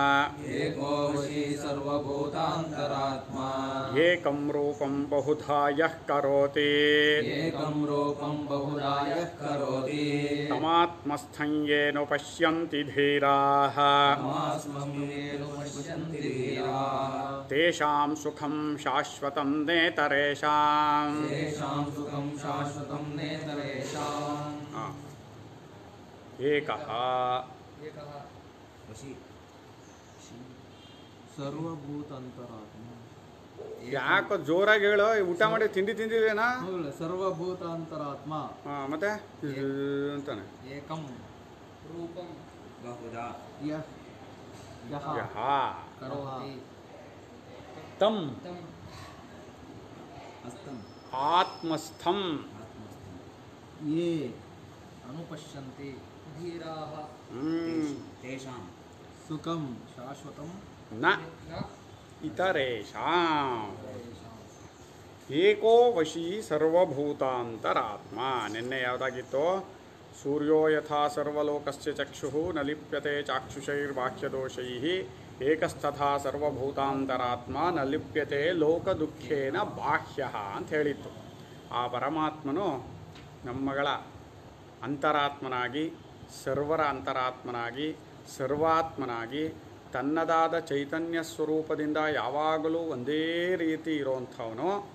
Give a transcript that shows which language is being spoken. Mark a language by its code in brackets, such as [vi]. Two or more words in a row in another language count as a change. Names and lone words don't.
[sa] एकं रूपं बहुधा यः करोति तमात्मस्थं येन पश्यन्ति धीराः तेषां सुखं शाश्वतं नेतरेषाम्। एकः ಸರ್ವಭೂತಾಂತರಾತ್ಮ. [kn] ಯಾಕೋ ಜೋರಾಗಿ ಹೇಳೋ, ಊಟ ಮಾಡಿ ತಿಂದಿದ್ದೇನಾ? [sa] ಸರ್ವಭೂತಾಂತರಾತ್ಮ [kn] ಮತ್ತೆ ಅಂತಾನೆ [sa] ಏಕಂ ರೂಪಂ ಬಹುಧಾ ಯಃ ಕರೋತಿ ತಂ ಅಸ್ತಂ ಆತ್ಮಸ್ಥಂ ಯೇ ಅನುಪಶ್ಯಂತಿ ಧೀರಾಃ ತೇಷಾಂ ಸುಖಂ ಶಾಶ್ವತಂ ನ ಇತರೇಷಾಂ. ಏಕೋ ವಶಿ ಸರ್ವಭೂತಾಂತರಾತ್ಮ. [kn] ನಿನ್ನೆ ಯಾವುದಾಗಿತ್ತು? [sa] ಸೂರ್ಯೋ ಯಥಾ ಸರ್ವಲೋಕಸ್ಯ ಚಕ್ಷುಃ ನ ಲಿಪ್ಯತೆ ಚಾಕ್ಷುಷೈರ್ಬಾಹ್ಯದೋಷೈಃ ಏಕಸ್ತಥಾ ಸರ್ವಭೂತಾಂತರಾತ್ಮ ನ ಲಿಪ್ಯತೆ ಲೋಕದುಃಖೇನ ಬಾಹ್ಯಃ [kn] ಅಂತ ಹೇಳಿತ್ತು. ಆ ಪರಮಾತ್ಮನು ನಮ್ಮಗಳ ಅಂತರಾತ್ಮನಾಗಿ, ಸರ್ವರ ಅಂತರಾತ್ಮನಾಗಿ, ಸರ್ವಾತ್ಮನಾಗಿ, ತನ್ನದಾದ ಚೈತನ್ಯ ಸ್ವರೂಪದಿಂದ ಯಾವಾಗಲೂ ಒಂದೇ ರೀತಿ ಇರೋವಂಥವನು.